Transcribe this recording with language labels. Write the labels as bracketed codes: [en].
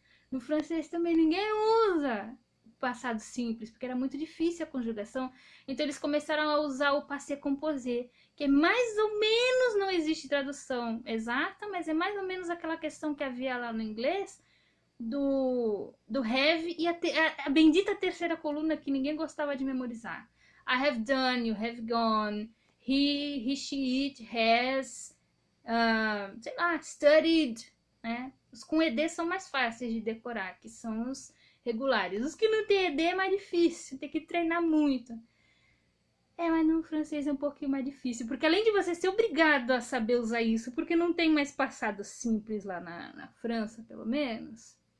[pt] No francês também ninguém usa passado simples, porque era muito difícil a conjugação. Então eles começaram a usar o passé composé, que é mais ou menos, não existe tradução exata, mas é mais ou menos aquela questão que havia lá no inglês do have e a bendita terceira coluna que ninguém gostava de memorizar. [en] I have done, you have gone, he, she, it, has, [pt] sei lá, [en] studied, né? [pt] Os com ED são mais fáceis de decorar, que são os regulares. Os que não tem ED é mais difícil, tem que treinar muito. Mas no francês é um pouquinho mais difícil, porque além de você ser obrigado a saber usar isso, porque não tem mais passado simples lá na França, pelo menos.